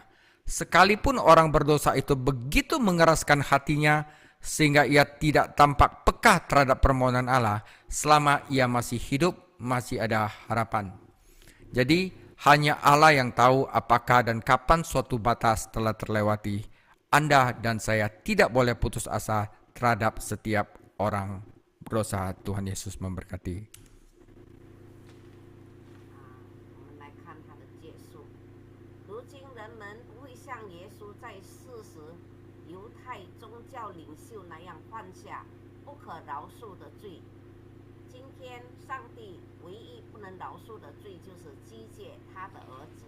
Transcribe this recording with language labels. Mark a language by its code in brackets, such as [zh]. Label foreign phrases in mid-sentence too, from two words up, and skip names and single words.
[id] Sekalipun orang berdosa itu begitu mengeraskan hatinya sehingga ia tidak tampak peka terhadap permohonan Allah, selama ia masih hidup, masih ada harapan. Jadi hanya Allah yang tahu apakah dan kapan suatu batas telah terlewati. Anda dan saya tidak boleh putus asa terhadap setiap orang berdosa. Tuhan Yesus memberkati. [zh] 我们来看他的结束。如今人们不会像耶稣在世时犹太宗教领袖那样犯下不可饶恕的罪。今天上帝唯一不能饶恕的罪就是击戒他的儿子。